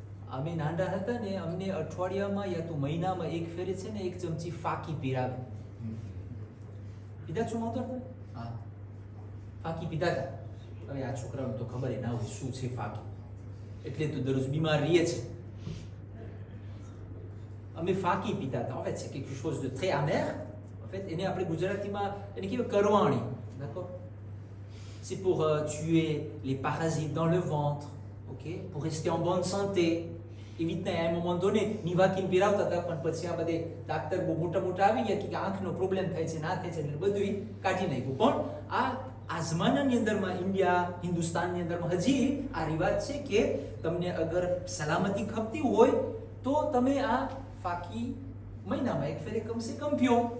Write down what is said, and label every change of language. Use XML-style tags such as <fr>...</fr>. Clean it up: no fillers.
<gu>અમે નાના હતા ને, અમને અઠવાડિયામાં યા તો મહિનામાં એક ફેરે છે ને 1 ચમચી ફાકી પીરાવે. પીધા છો માવતર? હા, ફાકી પીધા હતા. હવે આ છોકરાઓને તો ખબર ના હોય શું છે ફાકી, એટલે તો દરરોજ બીમાર રહીએ છે. અમે ફાકી પીતા હતા.</gu> <fr>En fait, c'est quelque chose de très amer. En fait,</fr> <gu>એને આપણે ગુજરાતીમાં એને કહેવાય કરવાણી.</gu> <fr>D'accord? C'est pour tuer les parasites dans le ventre, ok? Pour rester en bonne santé.</fr> <gu>એવી રીતના</gu> <fr>à un moment donné</fr> <gu>નિવાકીન પીરાવતા હતા, પણ પછી આ બધે ડાક્ટર બહુ મોટા આવી ગયા કે આંખનો પ્રોબ્લેમ થાય છે, ના થાય છે, એટલે બધું કાઢી નાખ્યું. પણ આ જમાનાની અંદરમાં ઇન્ડિયા, હિન્દુસ્તાનની અંદરમાં હજી આ રિવાજ છે કે તમને અગર સલામતી ખપતી હોય તો તમે આ ફાકી મહિનામાં એક ફેરે કમસે કમ પીઓ.</gu>